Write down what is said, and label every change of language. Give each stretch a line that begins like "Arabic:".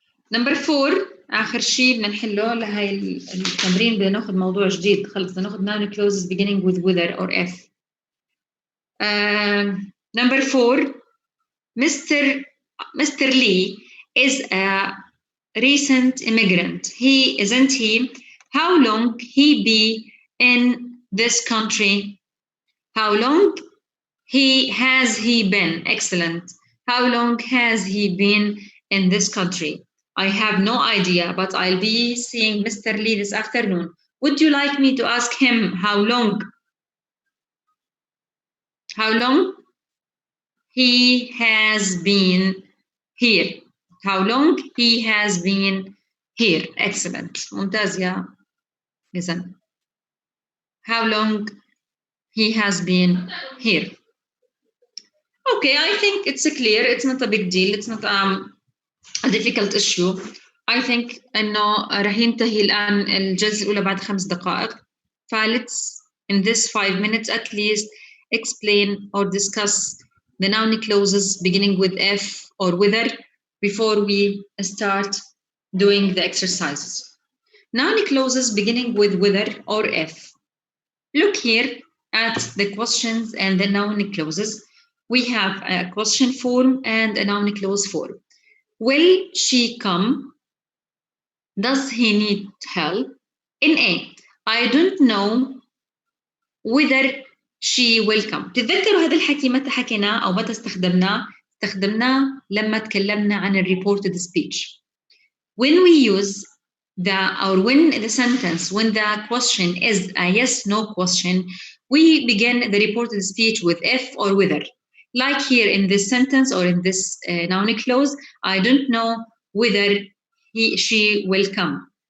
Arabic: Number 4 آخر شيء بدنا نحله لهي التمرين بدنا ناخذ موضوع جديد خلص بدنا ناخذ
English: noun clauses beginning with whether or if. Number 4 Mr. Lee is a recent immigrant. Isn't he? How long he be in this country? How long has he been? Excellent. How long has he been in this country? I have no idea, but I'll be seeing Mr. Lee this afternoon. Would you like me to ask him how long he has been here? How long he has been here? Excellent.
Arabic: ممتاز يا إذن.
English: How long he has been here? Okay, I think it's clear. It's not a big deal. It's not a difficult issue. I think
Arabic: إنه راح ينتهي الآن الجلسة الأولى بعد 5 دقائق.
English: فlet's in this 5 minutes at least explain or discuss the noun clauses beginning with if or whether before we start doing the exercises. Noun clauses beginning with whether or if. Look here at the questions and the noun clauses. We have a question form and a noun clause form. Will she come? Does he need help? In A, I don't know whether she will come.
Arabic: تتذكروا هذا الحكي متى حكيناه أو متى استخدمناه؟ استخدمناه لما تكلمنا عن reported speech.
English: When we use when the question is a yes/no question, we begin the reported speech with if or whether. Like here in this sentence or in this noun clause, I don't know whether she will come.